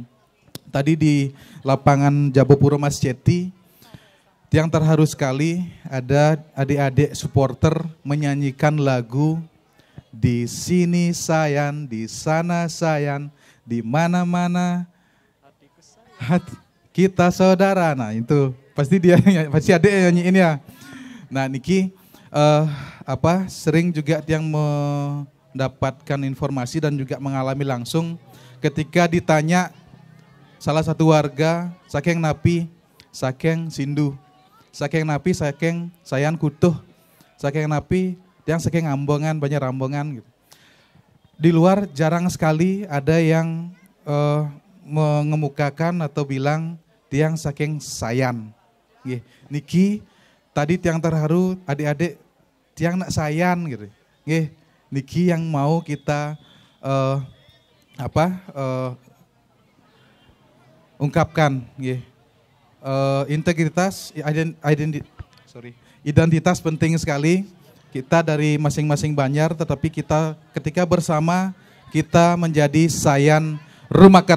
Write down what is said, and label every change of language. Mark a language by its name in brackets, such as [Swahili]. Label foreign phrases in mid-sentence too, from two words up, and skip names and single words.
[Indonesian] Tadi di lapangan Jabopuro Mas Ceti, yang terharu sekali ada adik-adik supporter menyanyikan lagu Di Sini Sayan, di Sana Sayan, di mana-mana kita saudara. Nah itu pasti pasti adik yang nyanyiin ya. Nah niki sering juga yang mendapatkan informasi dan juga mengalami langsung ketika ditanya salah satu warga [Balinese] saking napi, saking sindu, saking napi, saking Sayan kutuh, saking napi, [Indonesian] yang [Balinese] saking ambongan, [Indonesian] banyak rambongan gitu. Di luar jarang sekali ada yang mengemukakan atau bilang [Balinese] tiang saking Sayan. [Indonesian] Niki tadi tiang terharu adik-adik [Balinese] tiang nak Sayan [Indonesian] gitu. Niki yang mau kita ungkapkan. Integritas, identitas penting sekali. Kita dari masing-masing Banjar, tetapi kita ketika bersama kita menjadi Sayan Rumaket.